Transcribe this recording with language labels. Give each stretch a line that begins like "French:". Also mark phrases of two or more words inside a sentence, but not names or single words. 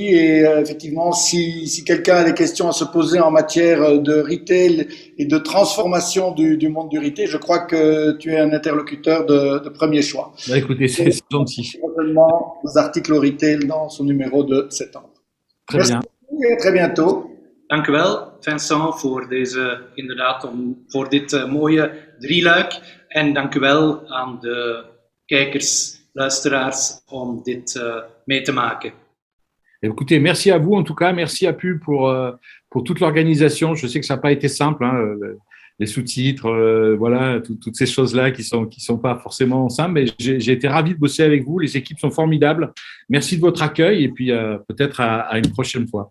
French: Et effectivement, si quelqu'un a des questions à se poser en matière de retail et de transformation du monde du retail, je crois que tu es un interlocuteur de premier choix. Bah, écoutez, c'est gentil. Prochainement, les articles retail dans son numéro de septembre. Très bien. Et à très bientôt.
Dutch: Dank u wel, Vincent, voor dit mooie drieluik. En dank u wel aan de kijkers, luisteraars, om dit mee te maken.
French: Écoutez, merci à vous en tout cas, merci à Pu pour toute l'organisation. Je sais que ça n'a pas été simple, hein, les sous-titres, voilà, toutes ces choses-là qui sont pas forcément simples, mais j'ai été ravi de bosser avec vous. Les équipes sont formidables. Merci de votre accueil et puis peut-être à une prochaine fois.